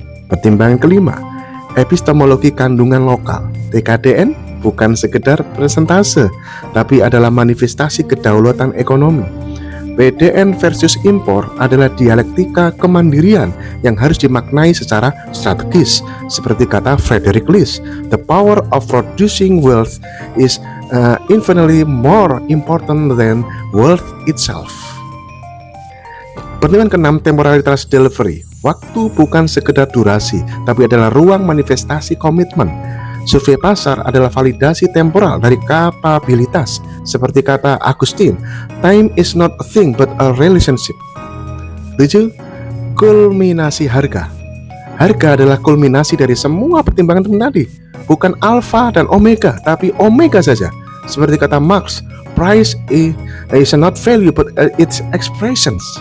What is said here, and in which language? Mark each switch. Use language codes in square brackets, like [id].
[id] Pertimbangan kelima, epistemologi kandungan lokal. TKDN bukan sekedar persentase, tapi adalah manifestasi kedaulatan ekonomi. PDN versus impor adalah dialektika kemandirian yang harus dimaknai secara strategis. Seperti kata [en] Frederick List, "The power of producing wealth is infinitely more important than wealth itself." [id] Pertimbangan keenam, temporalitas delivery. Waktu bukan sekedar durasi, tapi adalah ruang manifestasi komitmen. Survei pasar adalah validasi temporal dari kapabilitas. Seperti kata [en] Agustin, "Time is not a thing but a relationship." [id] 7. Kulminasi harga. Harga adalah kulminasi dari semua pertimbangan tadi. Bukan alfa dan omega, tapi omega saja. Seperti kata [en] Marx, "Price is not value but its expressions."